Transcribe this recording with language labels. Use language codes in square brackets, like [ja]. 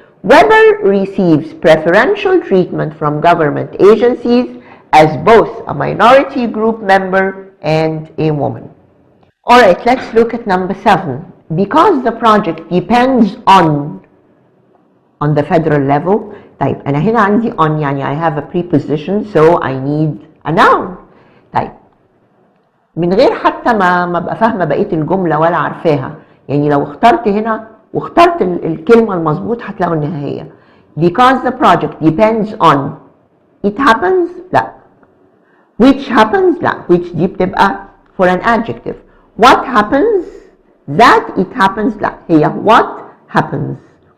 [en] Weber receives preferential treatment from government agencies as both a minority group member and a woman. Alright, let's look at number 7. Because the project depends on the federal level. [ar] طيب, أنا هنا عندي [en] on [ar] يعني [en] I have a preposition so I need a noun. [ar] طيب, من غير حتى ما ابقى فاهمة بقية الجملة ولا عارفاها، يعني لو اخترت هنا واخترت الكلمة المظبوط هتلاقوا إنها هي. [en] Because the project depends on it happens لا. Which happens لا. Which [ar] دي بتبقى [en] for an adjective. What happens that it happens لا. هي what happens.